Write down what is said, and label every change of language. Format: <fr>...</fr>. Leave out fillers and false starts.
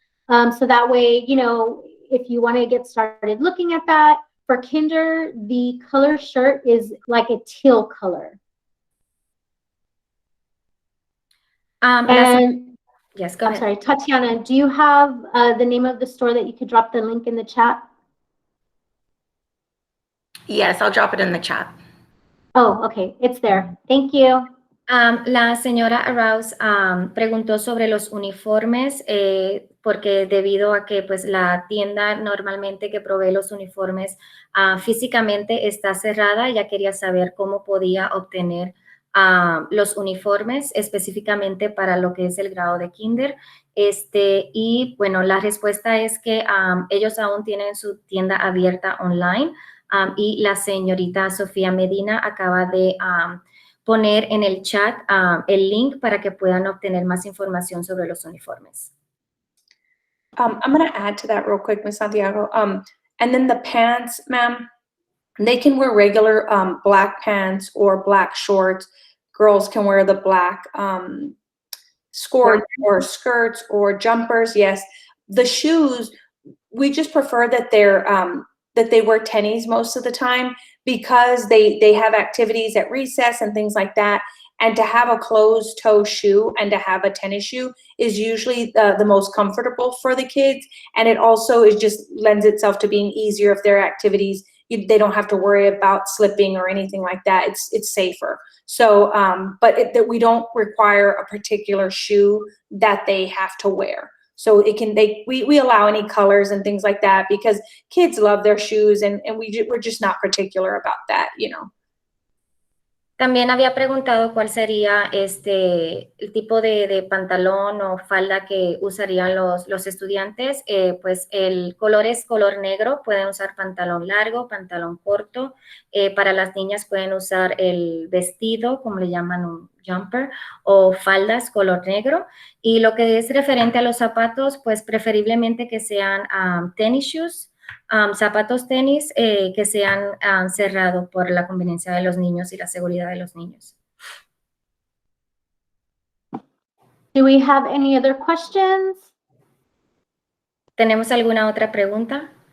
<en>So that way, you know, if you want to get started looking at that, for kinder, the color shirt is like a teal color. Yes, go ahead. I'm sorry, Tatiana, do you have the name of the store that you could drop the link in the chat? Yes, I'll drop it in the chat. Oh, okay, it's there. Thank you.</en> <es>La señora Arouse preguntó sobre los uniformes porque debido a que pues la tienda normalmente que provee los uniformes físicamente está cerrada, ella quería saber cómo podía obtener los uniformes específicamente para lo que es el grado de kinder. Y bueno, la respuesta es que ellos aún tienen su tienda abierta online y la señorita Sofía Medina acaba de poner en el chat el link para que puedan obtener más información sobre los uniformes.</es> <en>I'm going to add to that real quick, Ms. Santiago. And then the pants, ma'am, they can wear regular black pants or black shorts. Girls can wear the black skirts or skirts or jumpers. Yes. The shoes, we just prefer that they wear tennies most of the time, because they have activities at recess and things like that. And to have a closed toe shoe and to have a tennis shoe is usually the most comfortable for the kids. And it also just lends itself to being easier if their activities, they don't have to worry about slipping or anything like that. It's safer. So, but we don't require a particular shoe that they have to wear. So it can, we allow any colors and things like that because kids love their shoes and we're just not particular about that, you know.</en> <es>También había preguntado cuál sería el tipo de pantalón o falda que usarían los estudiantes. Pues el color es color negro, pueden usar pantalón largo, pantalón corto. Para las niñas pueden usar el vestido, como le llaman un jumper, o faldas color negro. Y lo que es referente a los zapatos, pues preferiblemente que sean tennis shoes. Zapatos tenis que sean cerrados por la conveniencia de los niños y la seguridad de los niños.</es> <en>Do we have any other questions?</en> <es>¿Tenemos alguna otra pregunta?</es>